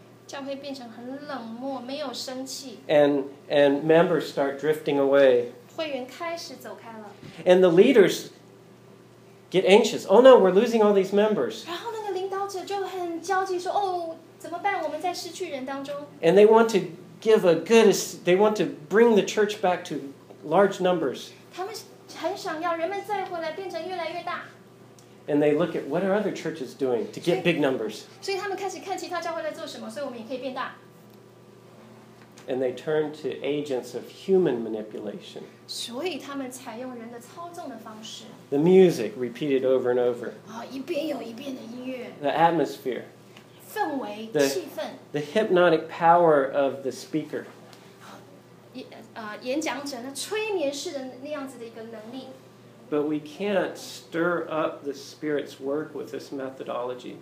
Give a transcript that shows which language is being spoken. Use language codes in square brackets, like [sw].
[zh] 教会变成很冷漠，没有生气。 [en] And members start drifting away. [zh] 会员开始走开了。 [en] And the leaders get anxious. Oh no, we're losing all these members. [zh] 然后那个领导者就很焦急说，怎么办？我们在失去人当中。 [en] And they want to they want to bring the church back to large numbers. [zh] 他们很想要人们再回来变成越来越大。 [en] And they look at what are other churches doing to get big numbers. [zh] 所以他们开始看其他教会在做什么，所以我们也可以变大。 [en] And they turn to agents of human manipulation. [zh] 所以他们采用人的操纵的方式。 [en] The music repeated over and over. [zh] 一遍又一遍的音乐。 [en] The atmosphere. [zh] 氛围，气氛。 [en] The hypnotic power of the speaker. [zh] 演讲者那催眠式的那样子的一个能力。 [en] But we can't stir up the Spirit's work with this methodology.